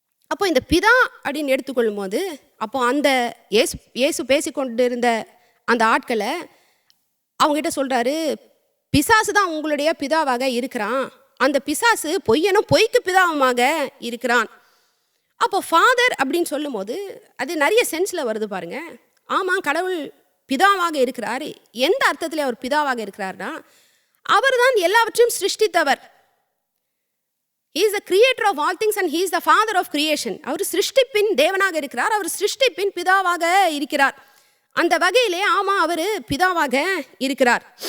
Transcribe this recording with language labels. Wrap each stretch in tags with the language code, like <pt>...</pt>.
<ta>அப்போ இந்த பிதா அப்படின்னு எடுத்துக்கொள்ளும் போது, அப்போ அந்த இயேசு பேசிக்கொண்டு இருந்த அந்த ஆட்களை அவங்ககிட்ட சொல்கிறாரு, பிசாசு தான் உங்களுடைய பிதாவாக இருக்கிறான், அந்த பிசாசு பொய்யனும் பொய்க்கு பிதாவுமாக இருக்கிறான். அப்போ ஃபாதர் அப்படின்னு சொல்லும் போது அது நிறைய சென்ஸில் வருது பாருங்க. ஆமாம், கடவுள் பிதாவாக இருக்கிறார். எந்த அர்த்தத்தில் அவர் பிதாவாக இருக்கிறார்னா, அவர் தான் எல்லாவற்றையும் சிருஷ்டித்தவர்.</ta> <en>He is the creator of all things and he is the father of creation.</en> <ta>அவர் சிருஷ்டிப்பின் தேவனாக இருக்கிறார், அவர் சிருஷ்டிப்பின் பிதாவாக இருக்கிறார். அந்த வகையிலே ஆமாம், அவர் பிதாவாக இருக்கிறார்.</ta>